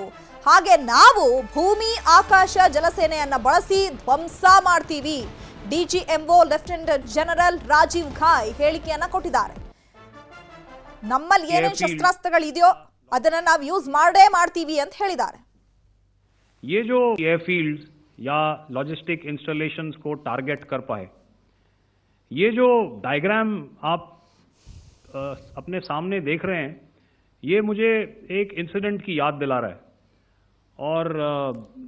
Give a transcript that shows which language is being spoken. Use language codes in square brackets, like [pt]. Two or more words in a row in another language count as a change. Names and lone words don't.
[kn] ಹಾಗೆ ನಾವು ಭೂಮಿ ಆಕಾಶ ಜಲಸೇನೆಯನ್ನ ಬಳಸಿ ಧ್ವಂಸ ಮಾಡ್ತೀವಿ. DGMO [en] Lieutenant General [kn] ರಾಜೀವ್ ಘಾಯ್ ಹೇಳಿಕೆಯನ್ನ ಕೊಟ್ಟಿದ್ದಾರೆ. ನಮ್ಮಲ್ಲಿ ಏನೇನು ಶಸ್ತ್ರಾಸ್ತ್ರಗಳಿದೆಯೋ ಅದನ್ನ ನಾವು ಯೂಸ್ ಮಾಡೇ ಮಾಡ್ತೀವಿ ಅಂತ ಹೇಳಿದ್ದಾರೆ. [hi] ये जो एयरफील्ड्स या [en] logistic installations [hi] को टारगेट कर पाए। ये जो डायग्राम आप अपने सामने देख रहे हैं, ये मुझे एक इंसिडेंट की याद दिला रहा है।